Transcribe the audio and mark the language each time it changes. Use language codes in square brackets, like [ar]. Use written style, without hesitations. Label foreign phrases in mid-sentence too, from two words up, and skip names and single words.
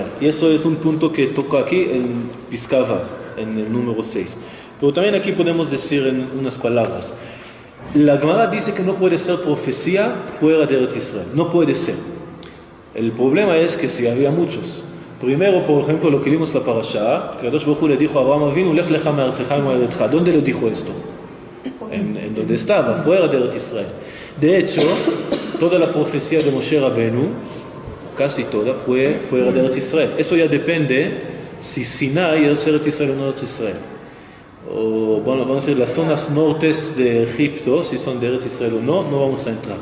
[es] Y eso es un punto que toca aquí en [he] פסקה ו, [es] en el número 6. Pero también aquí podemos decir en unas palabras. La Gemara dice que no puede ser profecía fuera de Eretz Israel. No puede ser. El problema es que sí había muchos. Primero, por ejemplo, lo que vimos en la parasha, que [he] קדוש ברוך הוא [es] le dijo a Abraham Avinu, [he] לך לך מארצך וממולדתך. [es] ¿Dónde le dijo esto? En donde estaba, fuera de Eretz Israel. De hecho, toda la profecía de Moshe Rabenu, casi toda, fue fuera de Eretz Israel. Eso ya depende si Sinai es Eretz Israel o no Eretz Israel. O, bueno, vamos a decir, las zonas nortes de Egipto, si son de Eretz Israel o no, no vamos a entrar.